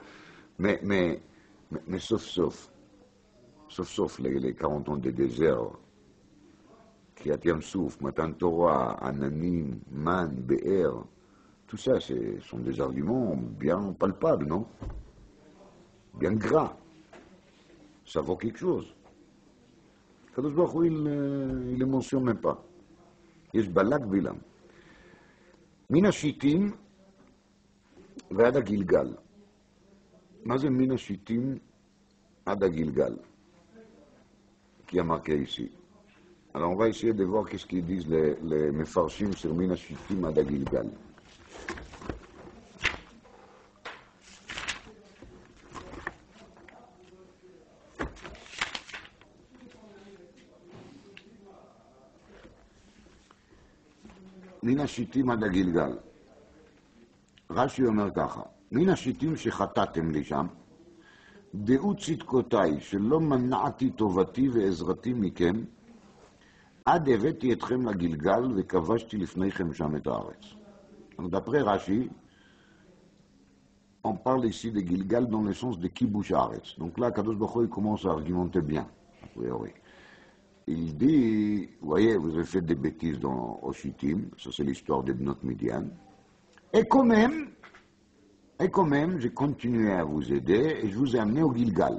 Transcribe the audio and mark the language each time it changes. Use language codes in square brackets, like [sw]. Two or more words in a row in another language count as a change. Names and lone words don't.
[fr] Mais sauf les 40 ans de désert, [he] קריעת ים סוף, מתן תורה, עננים, מן, באר, [fr] tout ça, ce sont des arguments bien palpables, non? Bien gras. Ça vaut quelque chose. Kadosh Baruch Hu, il ne le mentionne même pas. [he] יש בלק בלעם. מן השיטים ועד הגלגל. מה זה מן השיטים עד הגלגל? [fr] Qui a marqué ici. Alors on va essayer de voir qu'est-ce qu'ils disent les mefarshim sur [he] מן השיטים עד הגלגל. מן השיטים עד הגלגל. רש"י אומר ככה, מן השיטים שחטאתם לי שם, דעו צדקותיי שלא מנעתי טובתי ועזרתי מכם, עד הבאתי אתכם לגלגל וכבשתי לפניכם שם את הארץ. [fr] Donc d'après Rashi, on parle ici de Gilgal dans le sens de [he] כיבוש הארץ. [fr] Donc là, Kadosh Baruch Hu commence à argumenter bien. Oui. Il dit, vous voyez, vous avez fait des bêtises dans Oshitim, ça c'est l'histoire de Bnot Midian, et quand même, j'ai continué à vous aider et je vous ai amené au Gilgal.